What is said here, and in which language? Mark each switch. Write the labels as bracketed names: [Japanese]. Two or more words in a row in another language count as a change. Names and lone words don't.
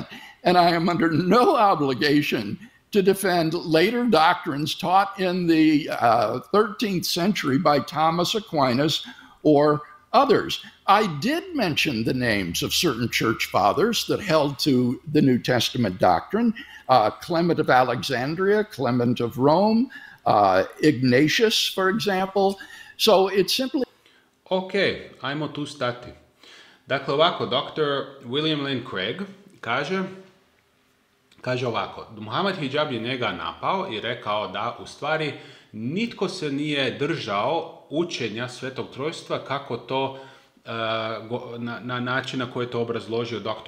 [English] And I am under no obligation to defend later doctrines taught in the 13th century by Thomas Aquinas or others. I did mention the names of certain church fathers that held to the New Testament doctrine, Clement of Alexandria, Clement of Rome, Ignatius, for example. So it's simply... [Croatian] Ok, ajmo tu stati. Dakle, ovako, Dr. William Lane Craig kaže ovako: Muhammad Hijab je njega napao i rekao da u stvari nitko se nije držao učenja Svetog Trojstva kako to na način na koji je to obrazložio Dr.